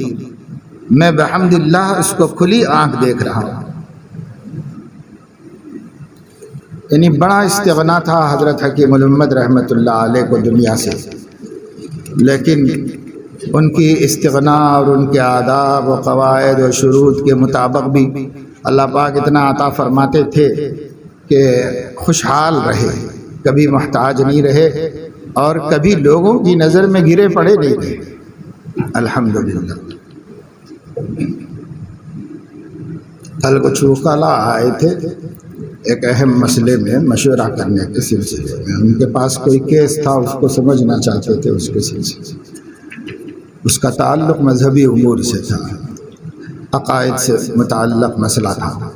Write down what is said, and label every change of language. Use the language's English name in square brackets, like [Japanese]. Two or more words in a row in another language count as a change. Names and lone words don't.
[Urdu] میں بحمد اللہ اس کو کھلی آنکھ دیکھ رہا ہوں۔ یعنی بڑا استغنا تھا حضرت حکیم الامت رحمۃ اللہ علیہ کو دنیا سے، لیکن ان کی استغنا اور ان کے آداب و قواعد و شروط کے مطابق بھی اللہ پاک اتنا عطا فرماتے تھے کہ خوشحال رہے، کبھی محتاج نہیں رہے اور کبھی لوگوں کی نظر میں گرے پڑے نہیں رہے، الحمدللہ۔ کل کچھ وکلاء آئے تھے ایک اہم مسئلے میں مشورہ کرنے کے سلسلے میں، ان کے پاس کوئی کیس تھا، اس کو سمجھنا چاہتے تھے، اس کے سلسلے اس کا تعلق مذہبی امور سے تھا، عقائد سے متعلق مسئلہ تھا۔